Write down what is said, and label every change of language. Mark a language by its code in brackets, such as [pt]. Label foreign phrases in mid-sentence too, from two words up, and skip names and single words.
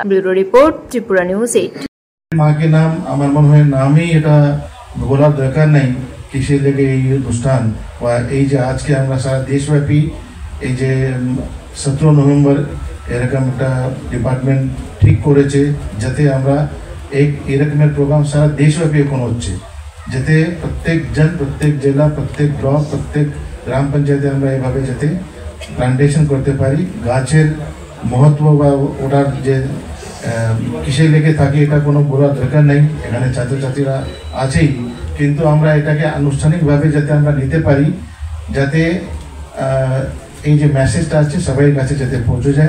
[bn] ব্যুরো রিপোর্ট ত্রিপুরা নিউজ 8। মা কে নাম আমার মনে হয় নামই এটা বলার দরকার নেই কিসের লেগে এই অনুষ্ঠান বা এই যে আজকে আমরা সারা দেশব্যাপী এই যে 17 নভেম্বর এরকম একটা ডিপার্টমেন্ট ঠিক করেছে যাতে আমরা এক এরকমের প্রোগ্রাম সারা দেশব্যাপী এখন হচ্ছে যাতে প্রত্যেক জন, প্রত্যেক জেলা, প্রত্যেক ব্লক, প্রত্যেক গ্রাম পঞ্চায়েতে আমরা এভাবে যাতে প্লান্টেশন করতে পারি। গাছের মহত্ব বা ওটার যে কিসে লেগে থাকে এটা কোনো বলার দরকার নেই, এখানে ছাত্রছাত্রীরা আছেই, কিন্তু আমরা এটাকে আনুষ্ঠানিকভাবে যাতে আমরা নিতে পারি, যাতে এই যে মেসেজটা আছে সবাই কাছে যাতে পৌঁছে যায়।